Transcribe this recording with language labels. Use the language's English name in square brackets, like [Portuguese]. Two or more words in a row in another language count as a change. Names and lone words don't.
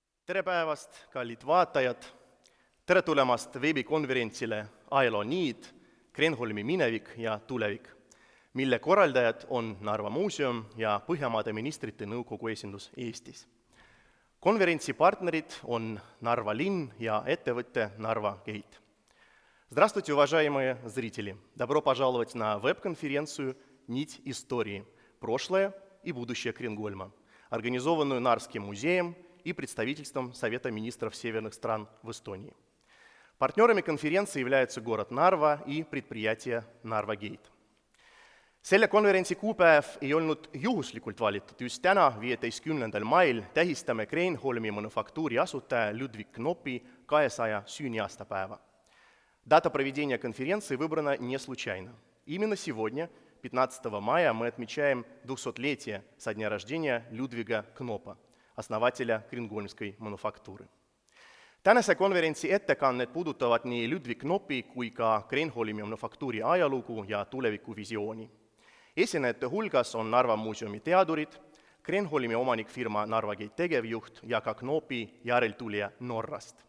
[Estonian] Tere päevast, kallid vaatajad! Tere tulemast veebikonverentsile Ajaloo niid, Kreenholmi minevik ja tulevik, mille korraldajad on Narva Muuseum ja Põhjamaade Ministrite Nõukogu esindus Eestis. Konverentsi partnerid on Narva linn ja ettevõtte Narva Gate. [Russian] Здравствуйте, уважаемые зрители! Добро пожаловать на веб-конференцию «Нить истории. Прошлое и будущее Кренгольма», организованную Нарвским музеем и представительством Совета министров северных стран в Эстонии. Партнерами конференции являются город Narva и предприятие Narva Gate. [Estonian] Selle konverentsi kuupäev ei olnud juhuslikult valitud. Just täna, 15. mail, tähistame Kreenholmi мануфактури asutaja Ludvig Knopi 200 sünniaastapäeva. [Russian] Дата проведения конференции выбрана не случайно. Именно сегодня, 15 мая, мы отмечаем 200-летие со дня рождения Людвига Knopа, основателя Kreenholmской мануфактуры. [Estonian] Tänase konverentsi ettekanned puudutavad nii Ludvig Knopi kui ka Kreenholmi manufaktuuri ajalugu ja tulevikuvisiooni. Esinejate hulgas on Narva Muuseumi teadurid, Kreenholmi omanikfirma Narva Gate tegevjuht ja ka Knopi järeltulija Norrast.